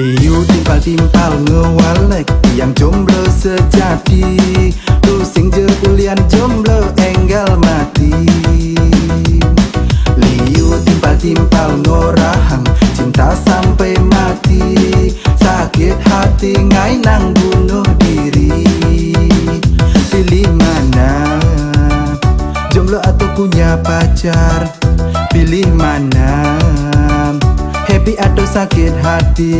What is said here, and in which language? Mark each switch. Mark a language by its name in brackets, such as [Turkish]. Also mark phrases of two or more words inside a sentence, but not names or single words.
[Balinese] Liu timpal-timpal ngewalek yang [Indonesian] jomblo sejati. [Balinese] Lu sing jeulian jomblo enggal mati. Liu timpal-timpal ngorahang [Indonesian] cinta sampai mati. Sakit hati [Balinese] ngai nang [Indonesian] bunuh diri. Pilih mana, jomblo atau punya pacar? Pilih mana, happy atau sakit hati?